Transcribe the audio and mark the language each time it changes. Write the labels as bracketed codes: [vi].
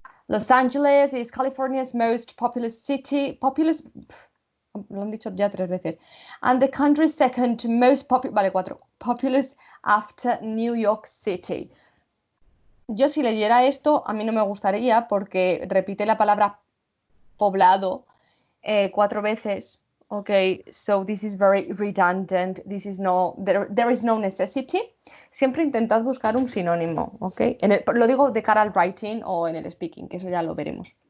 [en] Los Angeles is California's most populous city. [es] Lo han dicho ya 3 veces. [en] And the country's second most populous after New York City. [es] Yo si leyera esto, a mí no me gustaría porque repite la palabra poblado 4 veces. [en] Okay, so this is very redundant. This is there is no necessity. [es] Siempre intentad buscar un sinónimo, okay? Lo digo de cara al writing o en el speaking, que eso ya lo veremos.